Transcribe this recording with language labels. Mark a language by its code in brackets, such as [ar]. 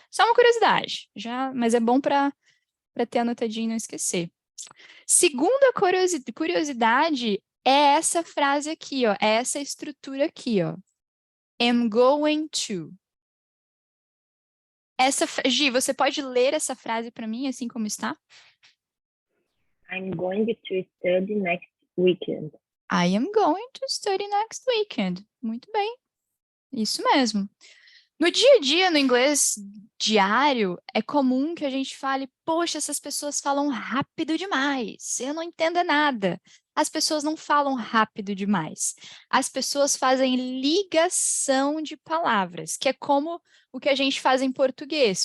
[pt] Só uma curiosidade, mas é bom para ter anotadinho e não esquecer. Segunda curiosidade é essa frase aqui, ó. É essa estrutura aqui, ó. [en] Am going to. [pt] Gi, você pode ler essa frase para mim, assim como está? [en] I'm going to study next weekend. I am going to study next weekend. [pt] Muito bem. Isso mesmo. No dia a dia, no inglês diário, é comum que a gente fale, poxa, essas pessoas falam rápido demais, eu não entendo nada. As pessoas não falam rápido demais. As pessoas fazem ligação de palavras, que é como o que a gente faz em português.